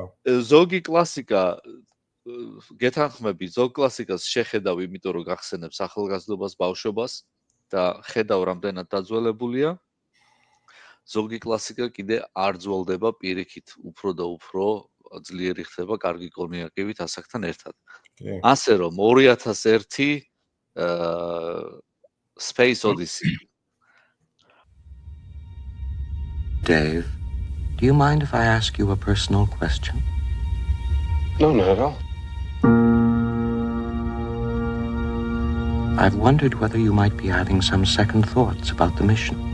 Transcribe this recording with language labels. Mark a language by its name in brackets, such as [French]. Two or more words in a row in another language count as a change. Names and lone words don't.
[Georgian] ზოგი კლასიკა გეთანხმები ზოგ კლასიკას შეხედავ იმიტომ რომ გახსენებს ახალგაზრდობას ბავშვობას და ხედავ რამდენად დაძველებულია ზოგი კლასიკა კიდე არ ძველდება პირიქით უფრო და უფრო ძლიერი ხდება კარგი კონიაკივით ასაკთან ერთად ასე რომ 2001 Space Odyssey [English] Dave, do you mind if I ask you a personal question? No, not at all. I've wondered whether you might be having some second thoughts about the mission.